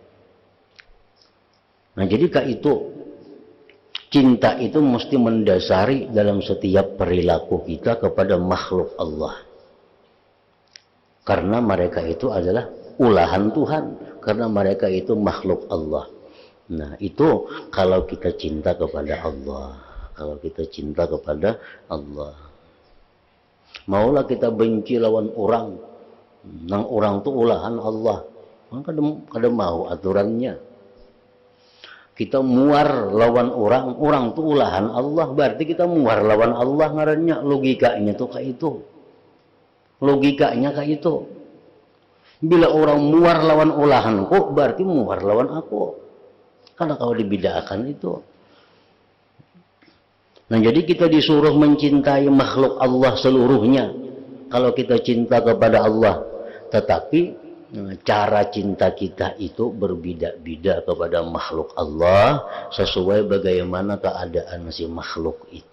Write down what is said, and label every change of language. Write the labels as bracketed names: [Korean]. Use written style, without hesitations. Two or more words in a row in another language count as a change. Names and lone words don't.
[Banjar] Nah, jadi itu cinta itu mesti mendasari dalam setiap perilaku kita kepada makhluk Allah. Karena mereka itu adalah ulahan Tuhan, karena mereka itu makhluk Allah. Nah, itu kalau kita cinta kepada Allah, kalau kita cinta kepada Allah. Maulah kita benci lawan orang, nang orang itu ulahan Allah, kada mau aturannya. Kita muar lawan orang, orang itu ulahan Allah, berarti kita muar lawan Allah ngarannya. Logikanya tuh kayak itu. Logikanya kayak itu. Bila orang muar lawan ulahanku, berarti muar lawan aku. Karena kalau dibedakan itu. Nah, jadi kita disuruh mencintai makhluk Allah seluruhnya. Kalau kita cinta kepada Allah, tetapi cara cinta kita itu berbeda-beda kepada makhluk Allah sesuai bagaimana keadaan si makhluk itu.